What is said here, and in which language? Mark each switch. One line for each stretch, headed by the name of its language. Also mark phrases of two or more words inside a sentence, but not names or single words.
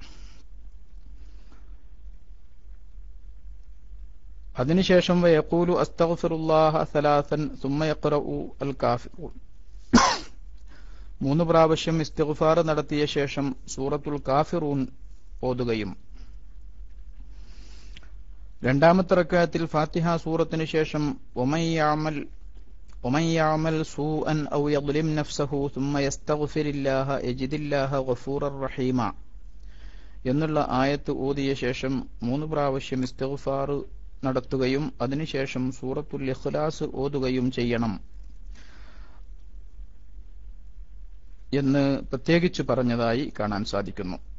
Malayalam: അതിനുശേഷം
Arabic: ويقول أستغفر الله ثلاثا ثم يقرأ الكافرون
Malayalam: 3 പ്രാവശ്യം ഇസ്തിഗ്ഫാർ നടത്തിയ ശേഷം സൂറത്തുൽ കാഫിറൂൻ ഓതുകയും രണ്ടാമത്തെ റക്അത്തിൽ ഫാത്തിഹ സൂറത്തിന് ശേഷം
Arabic: ومن يعمل سوءا أو يظلم نفسه ثم يستغفر الله يجد الله غفورا رحيما
Malayalam: എന്നുള്ള ആയത്ത് ഓതിയ ശേഷം 3 പ്രാവശ്യം ഇസ്തിഗ്ഫാർ നടത്തുകയും അതിനുശേഷം സൂറത്തുൽ ഇഖ്ലാസ് ഓതുകയും ചെയ്യണം എന്ന് പ്രത്യേകിച്ച് പറഞ്ഞതായി കാണാൻ സാധിക്കുന്നു.